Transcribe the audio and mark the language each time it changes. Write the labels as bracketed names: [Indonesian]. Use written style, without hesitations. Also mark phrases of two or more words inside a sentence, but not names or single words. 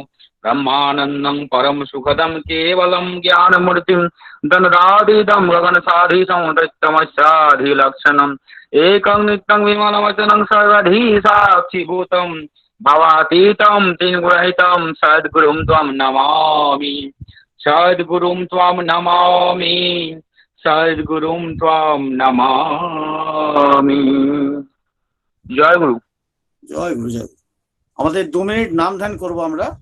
[Sanskrit] ब्रह्मानन्दं परम सुखदं केवलं ज्ञानमूर्तिं धनराधितं गगनसाधितं दृष्टमस्याधिलक्षणम् एकं नित्यं विमलवचनं सर्वधी साक्षिभूतं भवातीतं त्रिगुणरहितं सद्गुरुं त्वं नमामि। सद्गुरुं त्वं नमामि। सद्गुरुं त्वं नमामि। [Bangla] জয় গুরু। জয় গুরু, জয় গুরু। আমাদের 2 মিনিট নাম ধ্যান করবো আমরা।